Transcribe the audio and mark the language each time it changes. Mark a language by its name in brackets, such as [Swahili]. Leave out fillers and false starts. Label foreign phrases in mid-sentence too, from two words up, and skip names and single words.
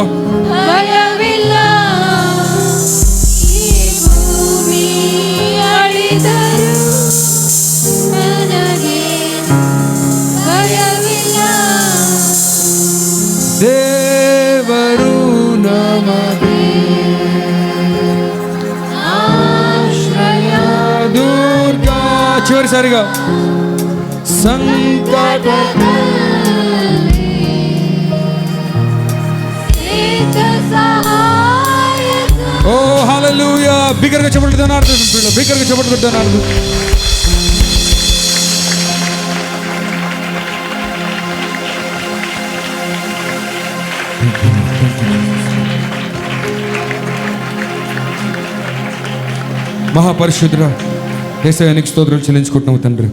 [Kannada] ಭಯವಿಲ್ಲ ಈ ಭೂಮಿ ಅಳಿದರು ನನಗೆ ಭಯವಿಲ್ಲ ದೇವರು ನಮಗೆ ಆಶ್ರಯ [Telugu] ದುರ್ಗ చివరిసారిగా సంకట ఓ హల్లెలూయా బిగ్గరగా చెప్పండి అర్థం బిగ్గరగా చెప్పండి అర్థం మహాపరిశుద్ధుడా యేసయ్యానికి స్తోత్రాలు చెల్లించుకుంటున్నావు తండ్రి.